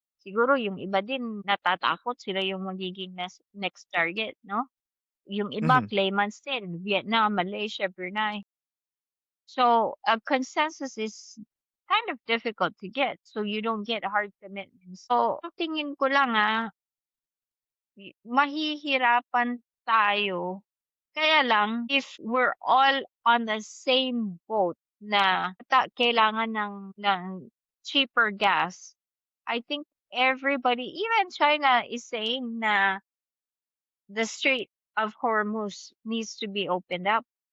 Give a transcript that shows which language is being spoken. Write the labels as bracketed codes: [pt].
[tl] Siguro yung iba din natatakot sila yung magiging next target, no? Yung iba Mhm. [en] claimants din, Vietnam, Malaysia, Brunei. So, a consensus is kind of difficult to get. So, you don't get hard commitments. [tl] So, ang tingin ko lang mahihirapan tayo. Kaya lang, [en] if we're all on the same boat na kailangan ng cheaper gas, I think everybody, even China is saying na the Strait of Hormuz needs to be opened up.